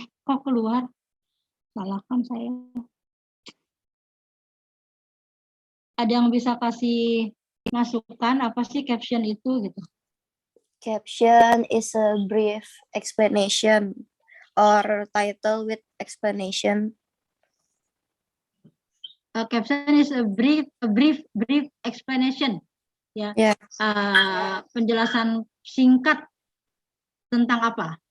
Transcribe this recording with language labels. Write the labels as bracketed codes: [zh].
[id] Kok keluar? Salahkan saya. Ada yang bisa kasih masukan apa sih caption itu gitu? [en] Caption is a brief explanation or title with explanation. Caption is a brief explanation. [id] Ya. [en] Yeah. [id] Penjelasan singkat tentang apa?